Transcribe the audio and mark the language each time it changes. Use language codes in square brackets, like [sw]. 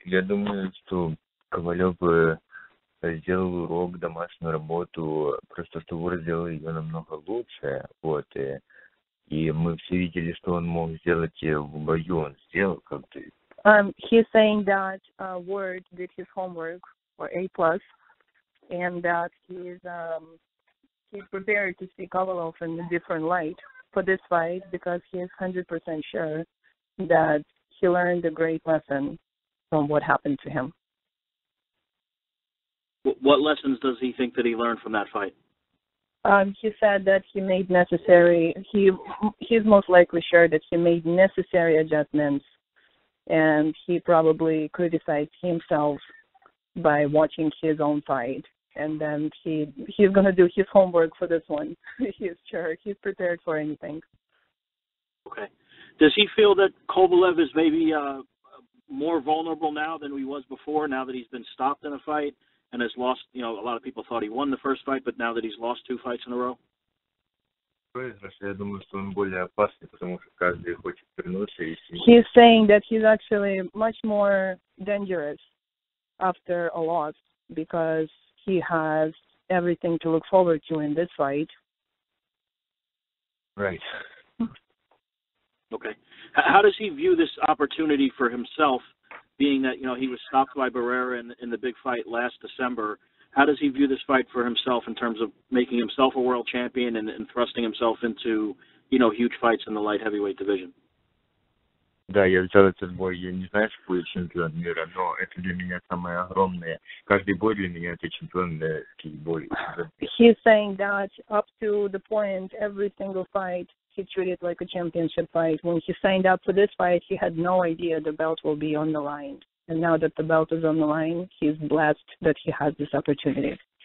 [ru] Я думаю, что Ковалев сделал урок, домашнюю работу, просто что Вор сделал ее намного лучше, и мы все видели, что он мог сделать в бою, он сделал как-то. [en] He's saying that Ward did his homework for A+, and that he's prepared to see Kovalev in a different light for this fight because he is 100% sure that he learned a great lesson from what happened to him. What lessons does he think that he learned from that fight? He said that he made necessary. He's most likely sure that he made necessary adjustments, and he probably criticized himself by watching his own fight. And then he's gonna do his homework for this one. He's sure he's prepared for anything. Okay. Does he feel that Kovalev is maybe more vulnerable now than he was before? Now that he's been stopped in a fight and has lost, a lot of people thought he won the first fight, but now that he's lost 2 fights in a row? [ru] Я думаю, что он более опасный, потому что каждый хочет вернуться. [en] He's saying that he's actually much more dangerous after a loss because he has everything to look forward to in this fight. Right. Okay. How does he view this opportunity for himself, being that, he was stopped by Barrera in the big fight last December? How does he view this fight for himself in terms of making himself a world champion and thrusting himself into, huge fights in the light heavyweight division? [ru] Да, я взял этот бой, я не знаю, что будет чемпион мира, но это для меня самое огромное. Каждый бой для меня это чемпионский бой. [en] He's saying that up to the point, every single fight he treated like a championship fight. When he signed up for this fight, he had no idea the belt will be on the line. And now that the belt is on the line, he's blessed that he has this opportunity.